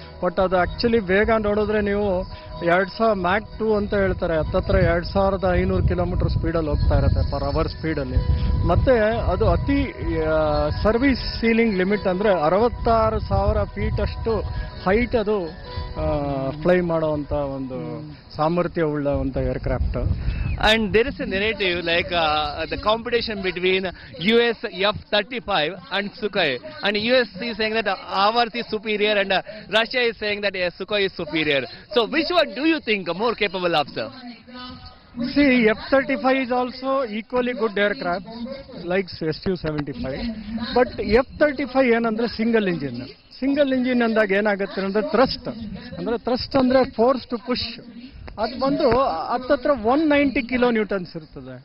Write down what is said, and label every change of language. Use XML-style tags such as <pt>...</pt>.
<kn>But ಅದು actually ಬೇಗ ನೋಡಿದ್ರೆ ನೀವು 2000 ಮ್ಯಾಕ್ 2 ಅಂತ ಹೇಳ್ತಾರೆ, ಹತ್ತತ್ರ 2500 ಕಿಲೋಮೀಟರ್ ಸ್ಪೀಡಲ್ಲಿ ಹೋಗ್ತಾ ಇರುತ್ತೆ ಪರ್ ಅವರ್ ಸ್ಪೀಡಲ್ಲಿ. ಮತ್ತೆ ಅದು ಅತಿ ಸರ್ವಿಸ್ ಸೀಲಿಂಗ್ ಲಿಮಿಟ್ ಅಂದ್ರೆ 66,000 ಫೀಟ್ ಅಷ್ಟು ಹೈಟ್ ಅದು ಫ್ಲೈ ಮಾಡುವಂತ ಒಂದು ಸಾಮರ್ಥ್ಯ ಉಳ್ಳಂತ aircraft.</kn> <en>And there is a narrative like the competition between US F-35 and Sukhoi, and US is saying that ours is superior and Russia is saying that Sukhoi is superior. So which one do you think more capable of, sir? See, F-35 is also equally good aircraft like Su-75, but</en> <kn>F-35 ಏನಂದ್ರೆ single engine ಅಂದಾಗ ಏನಾಗುತ್ತೆ ಅಂದ್ರೆ thrust ಅಂದ್ರೆ force to push ಅದು ಬಂದು ಹತ್ತತ್ರ 190 kilo Newton's ಇರ್ತದೆ.</kn>